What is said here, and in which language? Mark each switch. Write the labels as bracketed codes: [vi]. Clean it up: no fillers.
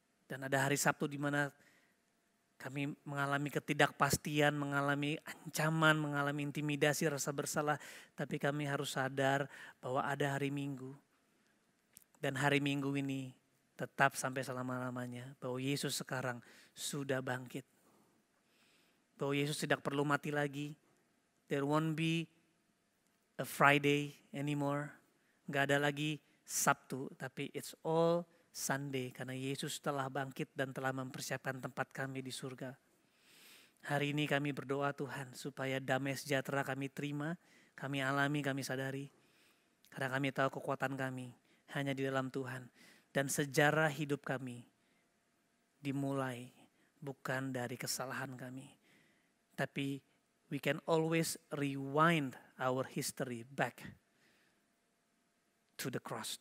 [id] Dan ada hari Sabtu di mana kami mengalami ketidakpastian, mengalami ancaman, mengalami intimidasi, rasa bersalah. Tapi kami harus sadar bahwa ada hari Minggu. Dan hari Minggu ini tetap sampai selama-lamanya. Bahwa Yesus sekarang sudah bangkit. Bahwa Yesus tidak perlu mati lagi. [en] There won't be a Friday anymore. [id] Gak ada lagi Sabtu. Tapi [en] it's all Sunday. [id] Karena Yesus telah bangkit dan telah mempersiapkan tempat kami di surga. Hari ini kami berdoa Tuhan. Supaya damai sejahtera kami terima. Kami alami, kami sadari. Karena kami tahu kekuatan kami hanya di dalam Tuhan. Dan sejarah hidup kami dimulai bukan dari kesalahan kami. Tapi [en] we can always rewind our history back to the cross.